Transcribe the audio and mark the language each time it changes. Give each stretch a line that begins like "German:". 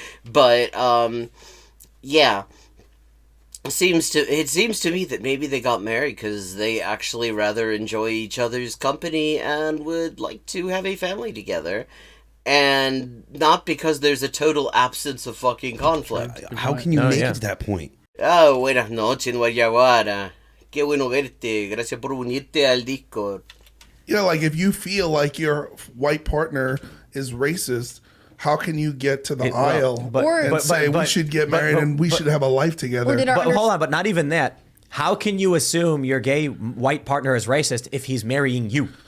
English: But, yeah. It seems to me that maybe they got married because they actually rather enjoy each other's company and would like to have a family together. And not because there's a total absence of fucking conflict. How can you make it to that point?
Spanish: Oh, buenas noches, Guayaguara. Qué bueno verte. Gracias por unirte al Discord.
English: You know, like if you feel like your white partner is racist, how can you get to the aisle and say we should get married and we should have a life together? But hold on, but not even that. How can you assume your gay white partner is racist if he's marrying you?